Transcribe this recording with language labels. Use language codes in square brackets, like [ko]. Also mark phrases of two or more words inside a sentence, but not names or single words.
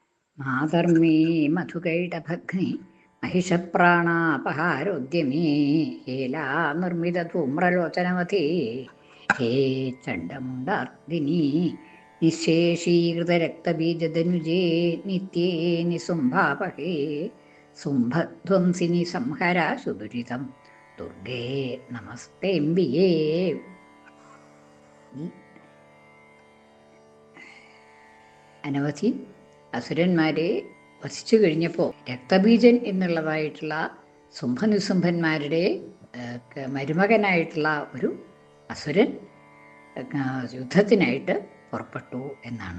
[sa] മാതർമേ മധുകൈടഭഗ്നി महिषप्राणापहारोद्यमे हेला निर्मितधूम्रलोचनवते हे चण्डमुण्डार्दिनी निःशेषीकृतरक्तबीजधनुजे नित्ये निसुम्भापहे सुम्भध्वंसिनि संहरा सुदुरितं दुर्गे नमस्तेऽम्बिके. [ml] അനവധി അസുരന്മാരെ വസിച്ചു കഴിഞ്ഞപ്പോൾ രക്തബീജൻ എന്നുള്ളതായിട്ടുള്ള സുംഭനിസുംഭന്മാരുടെ മരുമകനായിട്ടുള്ള ഒരു അസുരൻ യുദ്ധത്തിനായിട്ട് പുറപ്പെട്ടു എന്നാണ്.